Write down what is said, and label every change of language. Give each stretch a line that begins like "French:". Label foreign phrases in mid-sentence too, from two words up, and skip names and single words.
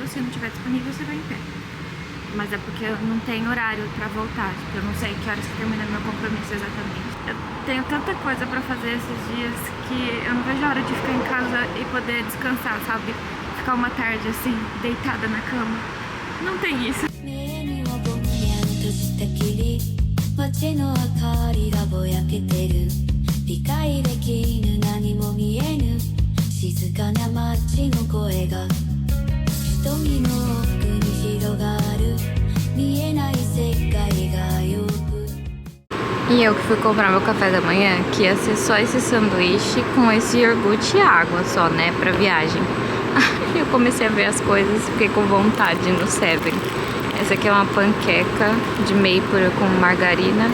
Portuguese: Se não tiver disponível, você vai em pé. Mas é porque eu não tenho horário pra voltar, tipo, eu não sei que horas que termina meu compromisso exatamente. Eu tenho tanta coisa pra fazer esses dias que eu não vejo a hora de ficar em casa e poder descansar, sabe? Ficar uma tarde assim, deitada na cama. Não tem isso.
Japanese: 理解できぬ何も見えぬ静かな街の声が瞳の奥に広がる見えない世界がよく
Portuguese: E eu que fui comprar meu café da manhã, que ia ser só esse sanduíche com esse iogurte e água só, né, pra viagem. Aí eu comecei a ver as coisas e fiquei com vontade no Seven. Essa aqui é uma panqueca de maple com margarina.